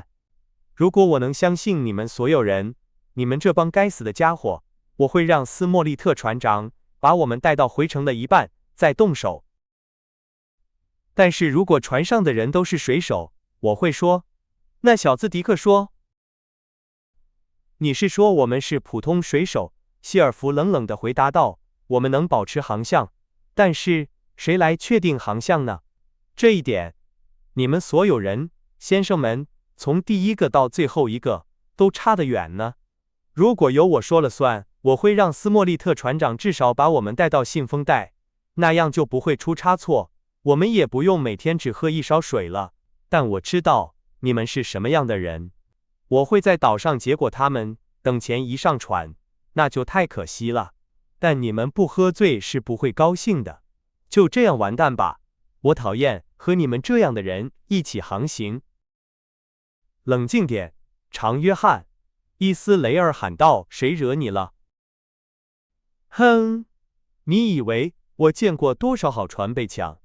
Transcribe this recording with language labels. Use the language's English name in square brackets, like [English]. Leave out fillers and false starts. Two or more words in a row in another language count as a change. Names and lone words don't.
[Chinese] 如果我能相信你們所有人，你們這幫該死的家伙，我會讓斯莫利特船長把我們帶到回程的一半，再動手。但是如果船上的人都是水手，我會說，那小子迪克說。你是說我們是普通水手？希爾弗冷冷地回答道，我們能保持航向，但是誰來確定航向呢？這一點，你們所有人，先生們，從第一個到最後一個，都差得遠呢。如果由我說了算，我會讓斯莫利特船長至少把我們帶到信封帶，那樣就不會出差錯。我們也不用每天只喝一勺水了。但我知道你們是什麼樣的人，我會在島上結果他們，等錢一上船，那就太可惜了。但你們不喝醉是不會高興的，就這樣完蛋吧。我討厭和你們這樣的人一起航行。冷靜點，長約翰，伊斯雷爾喊道，誰惹你了？哼，你以為我見過多少好船被搶？